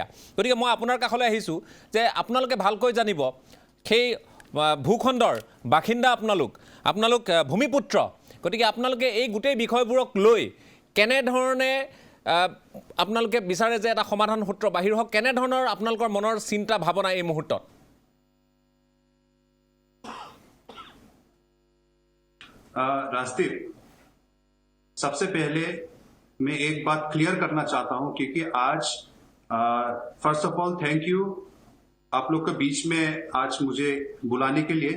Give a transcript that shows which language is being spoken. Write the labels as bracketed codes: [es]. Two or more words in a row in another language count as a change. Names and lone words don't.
[as] গতিকে মই আপোনাৰ কাষলৈ আহিছোঁ যে আপোনালোকে ভালকৈ জানিব, সেই ভূখণ্ডৰ বাসিন্দা আপোনালোক ভূমিপুত্ৰ। গতিকে আপোনালোকে এই গোটেই বিষয়বোৰক লৈ কেনেধৰণে আপোনালোকে বিচাৰে যে এটা সমাধান সূত্ৰ বাহিৰ হওক, কেনেধৰণৰ আপোনালোকৰ মনৰ চিন্তা ভাৱনা এই মুহূৰ্তত? [hi] राजदीप, सबसे पहले मैं एक बात क्लियर करना चाहता हूं, क्योंकि आज [en] first of all thank you [hi] आप लोग के बीच में आज मुझे बुलाने के लिए।